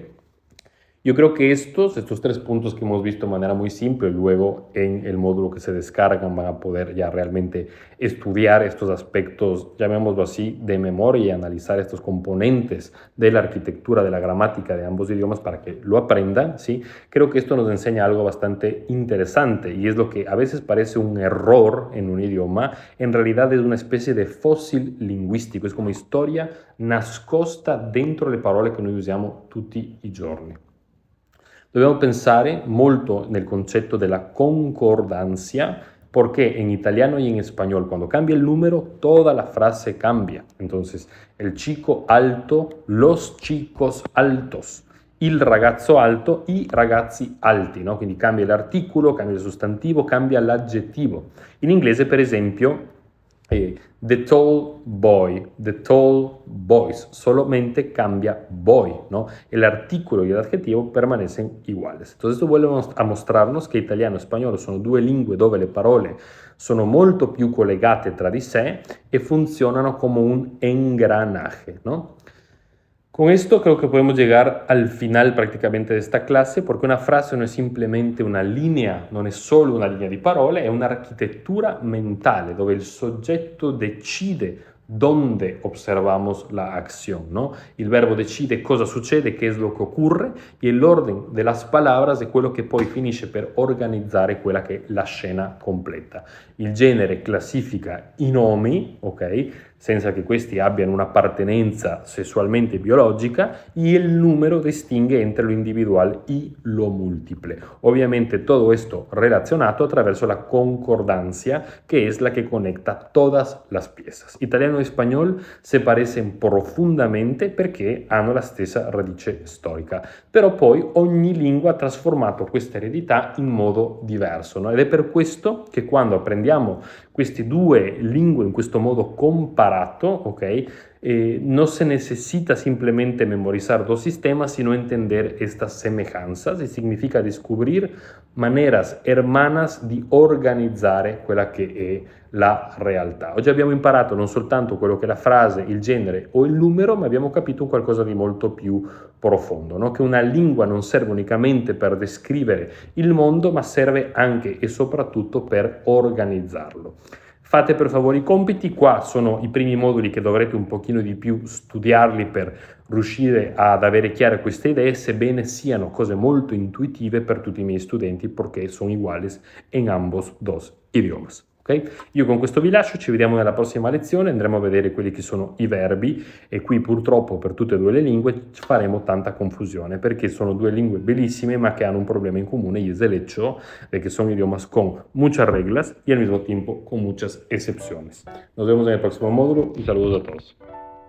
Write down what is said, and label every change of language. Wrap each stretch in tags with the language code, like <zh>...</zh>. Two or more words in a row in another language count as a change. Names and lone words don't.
<es>Yo creo que estos 3 puntos que hemos visto de manera muy simple, luego en el módulo que se descargan van a poder ya realmente estudiar estos aspectos, llamémoslo así, de memoria y analizar estos componentes de la arquitectura, de la gramática de ambos idiomas para que lo aprendan, ¿sí? Creo que esto nos enseña algo bastante interesante y es lo que a veces parece un error en un idioma, en realidad es una especie de fósil lingüistico, es</es> <it>come storia nascosta dentro le parole che noi usiamo tutti i giorni. Dobbiamo pensare molto nel concetto della concordancia,</it> <es>porque en italiano y en español, cuando cambia el número, toda la frase cambia. Entonces, el chico alto, los chicos altos,</es> <it>il ragazzo alto, i ragazzi alti, no? Quindi cambia l'articolo, cambia il sostantivo, cambia l'aggettivo. In inglese, per esempio,</it> <en>the tall boy, the tall boys,</en> <es>solamente cambia boy, ¿no? El artículo y el adjetivo permanecen iguales. Entonces esto vuelve a mostrarnos</es> <it>che italiano e spagnolo sono due lingue dove le parole sono molto più collegate tra di sé e funzionano come un engranaje, ¿no?</it> <es>Con esto creo que podemos llegar al final prácticamente de esta clase, porque una frase no es simplemente una linea,</es> <it>non è solo una linea di parole, è un'architettura mentale dove il soggetto decide</it> <es>dónde observamos la acción, ¿no?</es> <it>Il verbo decide cosa succede,</it> <es>qué es lo que ocurre, y el orden de las palabras</es> <it>è quello che poi finisce per organizzare quella che è la scena completa. Il genere classifica i nomi, ok? Senza che questi abbiano un'appartenenza sessualmente biologica,</it> <es>y el número distingue entre lo individual y lo múltiple. Obviamente todo esto relacionado attraverso la concordancia, que es la que conecta todas las piezas.</es> <it>Italiano e spagnolo</it> <es>se parecen</es> <it>profondamente perché hanno la stessa radice storica, però poi ogni lingua ha trasformato questa eredità in modo diverso, no? Ed è per questo che quando apprendiamo queste due lingue in questo modo comparato,</it> <es>aparato, ¿ok? No se necesita simplemente memorizar dos sistemas, sino entender estas semejanzas y significa descubrir maneras hermanas</es> <it>di organizzare quella che è la realtà. Oggi abbiamo imparato non soltanto quello che è la frase, il genere o il numero, ma abbiamo capito qualcosa di molto più profondo, no? Che una lingua non serve unicamente per descrivere il mondo, ma serve anche e soprattutto per organizzarlo. Fate per favore i compiti, qua sono i primi moduli che dovrete un pochino di più studiarli per riuscire ad avere chiare queste idee, sebbene siano cose molto intuitive per tutti i miei studenti, perché sono</it> <es>iguales en ambos dos idiomas.</es> <it>Okay? Io con questo vi lascio, ci vediamo nella prossima lezione, andremo a vedere quelli che sono i verbi e qui purtroppo per tutte e due le lingue faremo tanta confusione perché sono due lingue bellissime ma que hanno un problema</it> <es>en común y es el hecho de que son idiomas con muchas reglas y al mismo tiempo con muchas excepciones. Nos vemos en el próximo módulo y saludos a todos.</es>